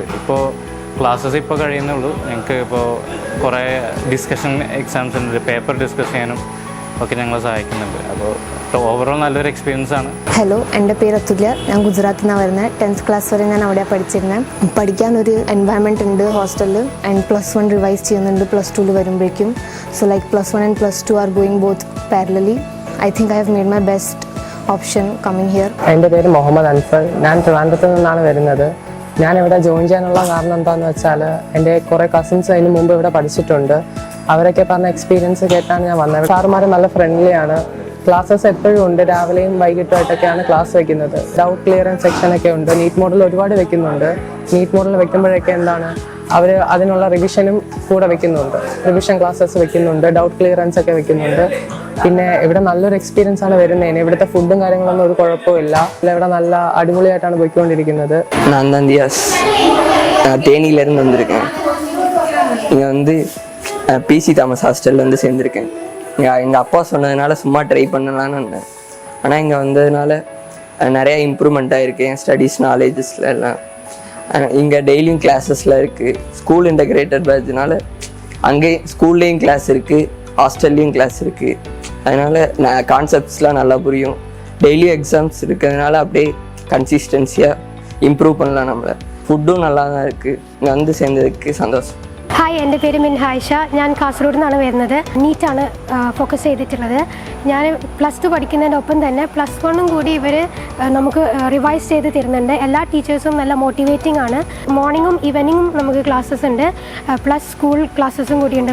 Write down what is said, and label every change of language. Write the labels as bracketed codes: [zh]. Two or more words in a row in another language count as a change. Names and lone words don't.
[ml] ഇപ്പോൾ ക്ലാസ്സസ് ഇപ്പോൾ കഴിയുന്നേ ഉള്ളൂ. ഞങ്ങൾക്ക് ഇപ്പോൾ കുറേ [en] discussion exams [ml] ഉണ്ട്. പേപ്പർ ഡിസ്കസ് ചെയ്യാനും ഒക്കെ ഞങ്ങളെ സഹായിക്കുന്നുണ്ട്. അപ്പോൾ ഓവറോൾ നല്ലൊരു എക്സ്പീരിയൻസ് ആണ്. ഹലോ, എൻ്റെ പേര് അതുല്യ. ഞാൻ ഗുജറാത്തിൽ നിന്നാണ് വരുന്നത്. 10th ക്ലാസ് വരെ ഞാൻ അവിടെ പഠിച്ചിരുന്നത്. പഠിക്കാനൊരു എൻവയൺമെൻറ്റ് ഉണ്ട് ഹോസ്റ്റലിൽ. ആൻഡ് +1 റിവൈസ് ചെയ്യുന്നുണ്ട് +2 വരുമ്പോഴേക്കും. [en] so like +1 and +2 are going both parallelly. I think I have made my best option coming here. [ml] എൻ്റെ പേര് മുഹമ്മദ് അൻഫർ. ഞാൻ ട്രിവാൻഡ്രത്ത് നിന്നാണ് വരുന്നത്. ഞാനിവിടെ ജോയിൻ ചെയ്യാനുള്ള കാരണം എന്താണെന്ന് വെച്ചാൽ എൻ്റെ കുറേ കസിൻസ് അതിന് മുമ്പ് ഇവിടെ പഠിച്ചിട്ടുണ്ട്. അവരൊക്കെ പറഞ്ഞ എക്സ്പീരിയൻസ് കേട്ടാണ് ഞാൻ വന്നത്. സാറുമാർ നല്ല ഫ്രണ്ട്ലിയാണ്. ക്ലാസ്സസ് എപ്പോഴും ഉണ്ട്. രാവിലെയും വൈകിട്ടുമായിട്ടൊക്കെയാണ് ക്ലാസ് വെക്കുന്നത്. [en] doubt clearance [ml] സെക്ഷനൊക്കെ ഉണ്ട്. നീറ്റ് മോഡൽ ഒരുപാട് വെക്കുന്നുണ്ട്. നീറ്റ് മോഡൽ വെക്കുമ്പോഴൊക്കെ എന്താണ് അവർ അതിനുള്ള റിവിഷനും കൂടെ വെക്കുന്നുണ്ട്. [en] revision classes [ml] വെക്കുന്നുണ്ട്. [en] doubt clearance [ml] ഒക്കെ വെക്കുന്നുണ്ട്. പിന്നെ ഇവിടെ നല്ലൊരു എക്സ്പീരിയൻസ് ആണ് വരുന്നതിന്. ഇവിടുത്തെ ഫുഡും കാര്യങ്ങളൊന്നും ഒരു കുഴപ്പമില്ല. ഇവിടെ നല്ല അടിപൊളിയായിട്ടാണ് പോയിക്കൊണ്ടിരിക്കുന്നത്. [ta] நான் தான் தியாஸ். நான் தேனியிலேருந்து வந்திருக்கேன். இங்கே வந்து PC தாமஸ் ஹாஸ்டலில் வந்து சேர்ந்துருக்கேன். எங்கள் அப்பா சொன்னதுனால சும்மா ட்ரை பண்ணலான்னு இருந்தேன். ஆனால் இங்கே வந்ததுனால நிறையா இம்ப்ரூவ்மெண்ட் ஆகிருக்கு என் [en] studies knowledges [ta] எல்லாம். இங்கே டெய்லியும் கிளாஸஸில் இருக்குது. [en] school integrated batch [ta] அங்கேயும் ஸ்கூல்லேயும் கிளாஸ் இருக்குது, ஹாஸ்டல்லையும் கிளாஸ் இருக்குது. அதனால் கான்செப்ட்ஸ்லாம் நல்லா புரியும். டெய்லியும் எக்ஸாம்ஸ் இருக்கிறதுனால அப்படியே கன்சிஸ்டன்சியாக இம்ப்ரூவ் பண்ணலாம் நம்மளை. ஃபுட்டும் நல்லா தான் இருக்குது. இங்கே வந்து சேர்ந்ததுக்கு சந்தோஷம். [ml] ഹായ്, എൻ്റെ പേര് മിൻഹായിഷ. ഞാൻ കാസർഗോഡ് നിന്നാണ് വരുന്നത്. നീറ്റാണ് ഫോക്കസ് ചെയ്തിട്ടുള്ളത്. ഞാൻ +2 പഠിക്കുന്നതിനൊപ്പം തന്നെ +1 കൂടി ഇവർ നമുക്ക് റിവൈസ് ചെയ്ത് തരുന്നുണ്ട്. എല്ലാ ടീച്ചേഴ്സും നല്ല മോട്ടിവേറ്റിംഗ് ആണ്. മോർണിംഗും ഈവനിങ്ങും നമുക്ക് ക്ലാസ്സസ് ഉണ്ട്. [en] plus school classes [ml] കൂടിയുണ്ട്.